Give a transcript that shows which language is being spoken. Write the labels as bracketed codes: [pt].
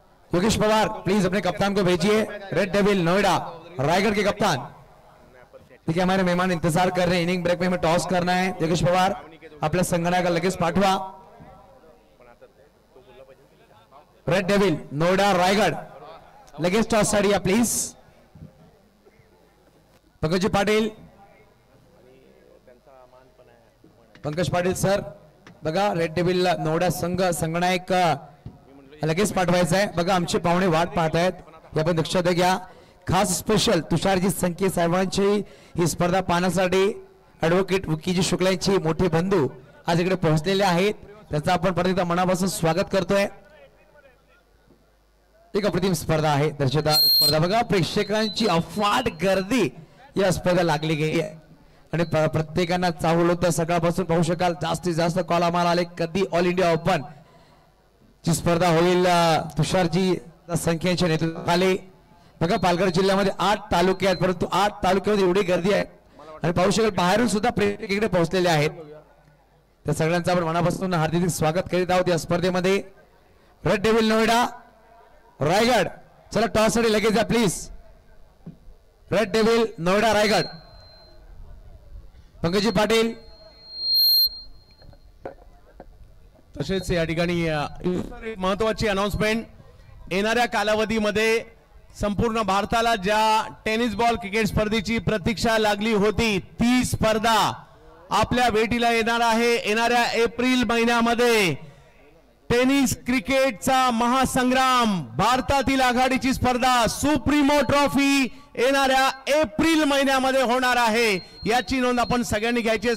[hi] Yogesh Pawar please अपने कप्तान को भेजिए, रेड डेविल नोएडा रायगढ़ के कप्तान। देखिए हमारे मेहमान इंतजार कर रहे हैं, इनिंग ब्रेक में हमें टॉस करना है। [mr] योगेश पवार आपल्या संघाला लगेच पाठवा। रेड डेविल नोएडा रायगढ़ लगेच टॉस साठी या प्लीज। पंकज पाटील, पंकज पाटील सर बघा रेड डेविल नोएडा संघ संगणक लगेच पाठवायचा आहे। बघा आमचे पाहुणे वाट पाहत आहेत, हे आपण लक्षात घ्या। खास स्पेशल तुषारजी संके साहेबांची ही स्पर्धा पाहण्यासाठी ऍडव्होकेट विकीजी शुक्लांची मोठे बंधू आज इकडे पोहोचलेले आहेत, त्याचा आपण परत एकदा मनापासून स्वागत करतोय। एक अप्रतिम स्पर्धा आहे, दर्शकदार स्पर्धा बघा, प्रेक्षकांची अफाट गर्दी या स्पर्धा लागली गेली आहे आणि प्रत्येकांना चाहूल होतं सकाळपासून पाहू शकाल जास्तीत जास्त कॉल आम्हाला आले कधी ऑल इंडिया ओपन ची स्पर्धा होईल तुषारजी संख्येच्या नेतृत्वाखाली। बघा पालघर जिल्ह्यामध्ये 8 तालुके आहेत, परंतु 8 तालुक्यामध्ये एवढी गर्दी आहे आणि पाहू शकाल बाहेरून सुद्धा प्रेक्षक इकडे पोहोचलेले आहेत। त्या सगळ्यांचं आपण मनापासून हार्दिक स्वागत करीत आहोत या स्पर्धेमध्ये। रेड डेविल नोएडा रायगढ़, चला टॉस साठी लगेच या please. Red devil Noida Raigarh, पंकजी Patil. तसेच या ठिकाणी महत्वाची अनाउन्समेंट, येणाऱ्या कालावधीमध्ये संपूर्ण भारताला ज्या टेनिस बॉल क्रिकेट स्पर्धेची प्रतीक्षा लागली होती ती स्पर्धा आपल्या भेटीला येणार आहे। येणाऱ्या एप्रिल महिन्यामध्ये टेनिस क्रिकेटचा महासंग्राम, भारतातील आघाडीची स्पर्धा सुप्रीमो ट्रॉफी येणाऱ्या एप्रिल महिन्यामध्ये होणार आहे, याची नोंद आपण सगळ्यांनी घ्यायची आहे।